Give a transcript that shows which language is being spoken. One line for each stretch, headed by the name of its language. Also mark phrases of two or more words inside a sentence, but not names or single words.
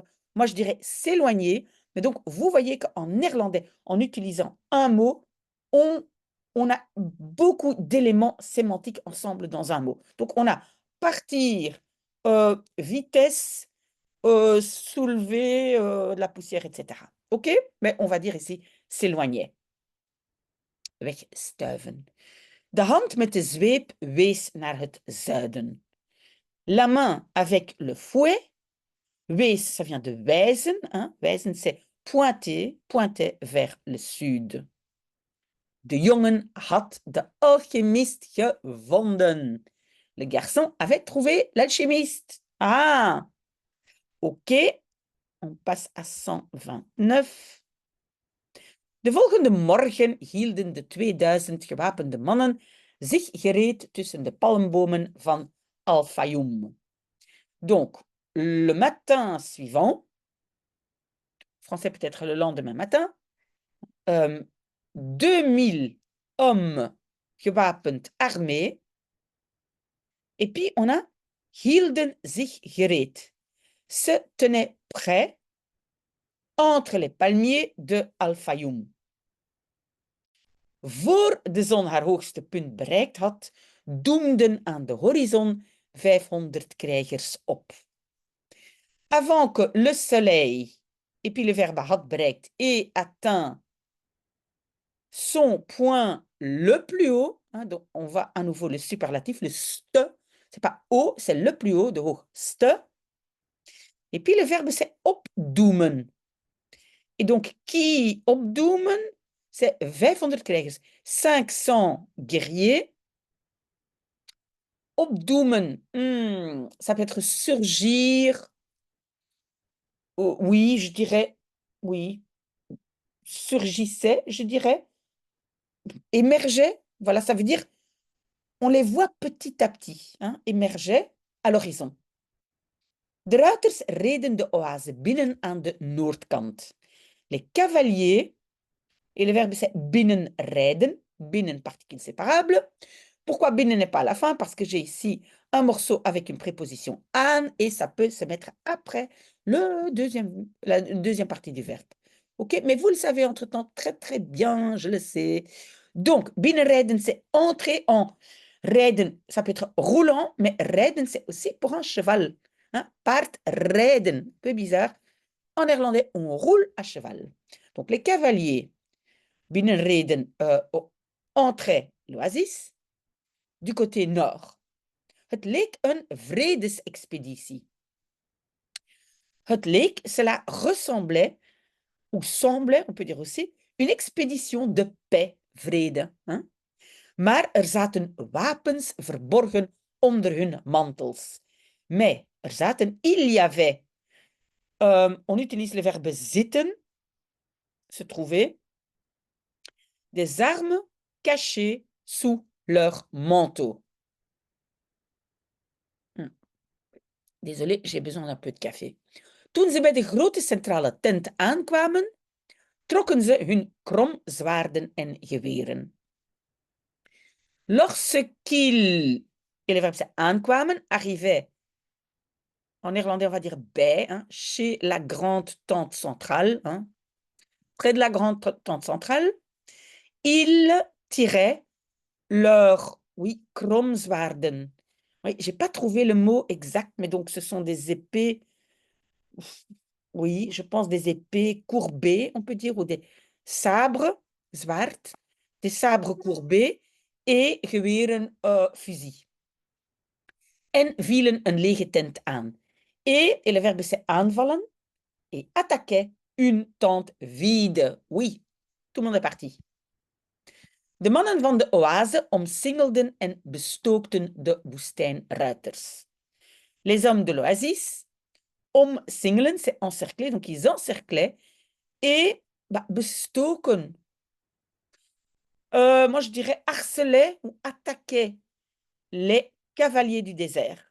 French: Moi, je dirais s'éloigner. Mais donc, vous voyez qu'en néerlandais, en utilisant un mot, on a beaucoup d'éléments sémantiques ensemble dans un mot. Donc, on a partir, vitesse, soulever de la poussière, etc. OK? Mais on va dire ici s'éloigner. Wegstuiven.
Dutch: De hand met de zweep wees naar het zuiden.
French: La main avec le fouet. Wees, ça vient de wijzen. Hein? Wijzen, c'est pointer, pointer vers le sud.
Dutch: De jongen had de alchimiste gevonden.
French: Le garçon avait trouvé l'alchimiste. Ah, OK. On passe à 129.
Dutch: De volgende morgen hielden de 2000 gewapende mannen zich gereed tussen de palmbomen van Al-Fayoum.
French: Donc, le matin suivant, français peut-être le lendemain matin, 2000 hommes gewapend armés. Et puis, on a
Dutch: hielden zich gereed.
French: Se tenaient prêts entre les palmiers de Al-Fayoum.
Dutch: Voor de zon haar hoogste punt bereikt had, doemden aan de horizon 500 krijgers op.
French: Avant que le soleil, et puis le verbe
Dutch: had bereikt,
French: et atteint son point le plus haut, hein, donc on va à nouveau le superlatif, le ste, c'est pas haut, c'est le plus haut,
Dutch: de hoog,
French: ste. Et puis le verbe c'est opdoemen. Et donc, qui opdoemen, c'est 500 krijgers, 500 guerriers. Opdoemen, ça peut être surgir. Oh, oui, je dirais, oui. Surgissait, je dirais. Émergeait, voilà, ça veut dire, on les voit petit à petit, hein, émergeait à l'horizon.
Dutch: De ruiters reden de oase binnen aan de noordkant.
French: Les cavaliers, et le verbe c'est binnenrijden, binnen particule séparable. Pourquoi binnen n'est pas à la fin? Parce que j'ai ici un morceau avec une préposition aan et ça peut se mettre après la deuxième partie du verbe. OK? Mais vous le savez entre-temps très très bien, je le sais. Donc, binnenrijden, c'est entrer en. Rijden, ça peut être roulant, mais rijden, c'est aussi pour un cheval. Hein?
Dutch: Paard rijden,
French: peu bizarre. En néerlandais, on roule à cheval. Donc, les cavaliers, binnenrijden, entraient l'oasis du côté nord.
Dutch: Het leek een vredesexpeditie. Het leek,
French: cela ressemblait, ou semblait, on peut dire aussi, une expédition de paix, vrede. Hein?
Dutch: Maar er zaten wapens verborgen onder hun mantels.
French: Mais
Dutch: er zaten,
French: il y avait, on utilise le verbe zitten, se trouver, des armes cachées sous leur manteau. Désolé, j'ai besoin d'un peu de café.
Dutch: Toen ze bij de grote centrale tent aankwamen, trokken ze hun kromzwaarden en geweren.
French: Lorsqu'ils, et le verbe c'est aankwamen, arrivaient, en néerlandais on va dire bij, hein, chez la grande tente centrale, hein, près de la grande tente centrale, ils tiraient leurs, oui, kromzwaarden. Oui, j'ai pas trouvé le mot exact, mais donc ce sont des épées, oui, je pense des épées courbées, on peut dire, ou des sabres, zwaard, des sabres courbés et geweren, fusil.
Dutch: En vielen een lege tent aan.
French: Et le verbe c'est aanvallen, et attaquer une tente vide. Oui, tout le monde est parti.
Dutch: De mannen van de oase omsingelden en bestookten de woestijnruiters.
French: Les hommes de l'oasis omsingelen, c'est encercler, donc ils encerclaient et bestoken. Moi, je dirais harceler ou attaquer les cavaliers du désert.